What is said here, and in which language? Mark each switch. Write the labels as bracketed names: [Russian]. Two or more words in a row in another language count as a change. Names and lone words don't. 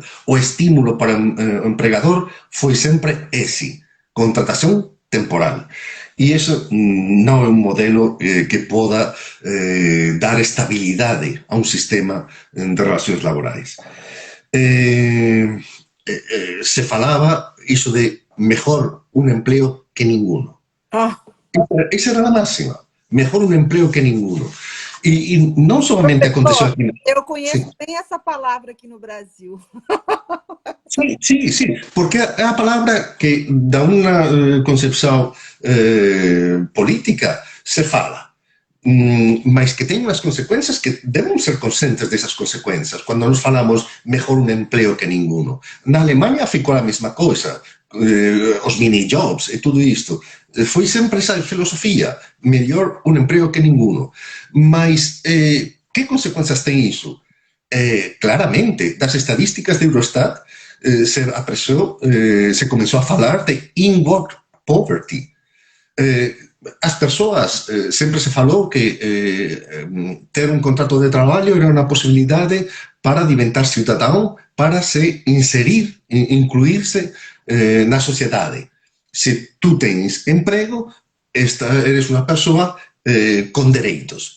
[Galician] O estímulo para o empregador foi sempre ese, contratación temporal. E iso non é un modelo que poda dar estabilidade a un sistema de relacións laborais. Se falaba iso de [Spanish] mejor un empleo que ninguno. Ah, [Galician] Esa era a máxima. [Spanish] Mejor un empleo que ninguno. [Portuguese] E não somente aconteceu aqui. eu conheço bem essa palavra aqui no Brasil. [Galician] Sí, sí, sí, porque é a palabra que da unha concepción política se fala, mas que ten unhas consecuencias que debemos ser conscientes desas consecuencias cando nos falamos [Spanish] mejor un empleo que ninguno. [Portuguese] Na Alemanha ficou a mesma coisa, os mini-jobs e tudo isto. [Galician] Foi sempre esa filosofía, mellor un emprego que ninguno. Mas que consecuencias ten iso? Claramente, das estadísticas de Eurostat se comenzou a falar de [English] in-work poverty. [Galician] As persoas, sempre se falou que ter un contrato de traballo era unha posibilidade para diventar cidadão, para se inserir, incluirse na sociedade. Se tú tens emprego, eres unha persoa con dereitos.